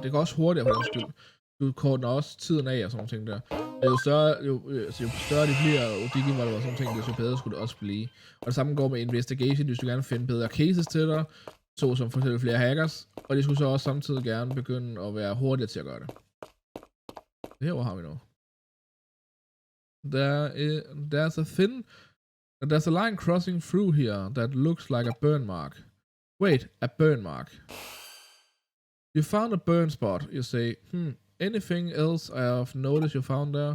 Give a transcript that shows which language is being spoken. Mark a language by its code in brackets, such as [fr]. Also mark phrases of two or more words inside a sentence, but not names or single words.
[da] Det går også hurtigere på den skyld. Du korter også tiden af og sådan nogle ting der. Jo større de bliver, og Digimon og sådan ting, jo bedre skulle det også blive. Og det samme går med investigation, hvis du gerne vil finde bedre cases til dig. Så som for eksempel flere hackers, og de skulle så også samtidig gerne begynde at være hurtigere til at gøre det. Her, hvor har vi nu? [en] There's a line crossing through here that looks like a burn mark. Wait, a burn mark. You found a burn spot, you say. Anything else I have noticed you found there?